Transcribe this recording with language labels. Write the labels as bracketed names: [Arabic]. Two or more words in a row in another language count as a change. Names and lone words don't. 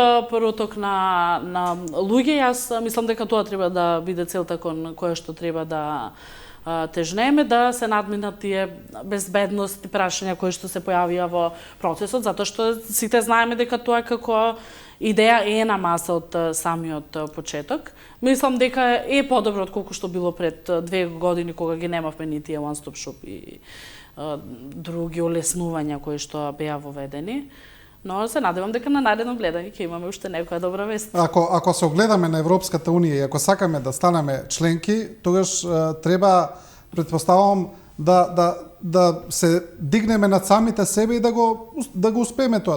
[Macedonian] Слободниот проток на луѓе, јас мислам дека тоа треба да биде целта кон која што треба да тежнеме да се надминат тие безбедности прашања кои што се појавија во процесот, затоа што сите знаеме дека тоа како идеја е на маса од самиот почеток. Мислам дека е подобро отколку што било пред 2 години кога ги немавме ни тие [English] one stop shop [Macedonian] и други олеснувања кои што беа воведени. Но се надевам дека на наредно гледање ќе имаме уште некоја добра вест. Ако се огледаме на Европската унија и ако сакаме да станеме членки, тогаш треба, предпоставам, да се дигнеме над самите себе и да го успееме тоа.